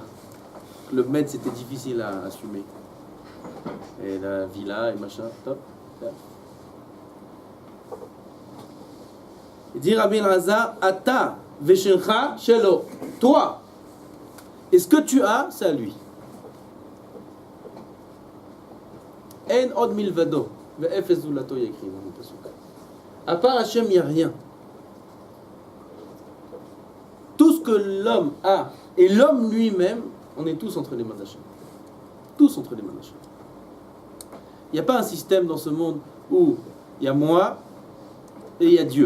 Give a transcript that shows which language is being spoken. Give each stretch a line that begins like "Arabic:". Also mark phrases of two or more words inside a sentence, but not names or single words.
French: Le maître c'était difficile à assumer. Et la villa et machin, top. Il dit Rabbi Elazar,
Hebrew: אתה ושלך שלו.
French: Toi, et ce que tu as, c'est à lui.
Hebrew: אין עוד מלבדו, ואפס זולתו
French: y écrit dans le pasuk. À part Hachem, il n'y a rien. Tout ce que l'homme a, et l'homme lui-même, on est tous entre les mains d'Hachem. Tous entre les mains d'Hachem. Il n'y a pas un système dans ce monde où il y a moi et il y a Dieu.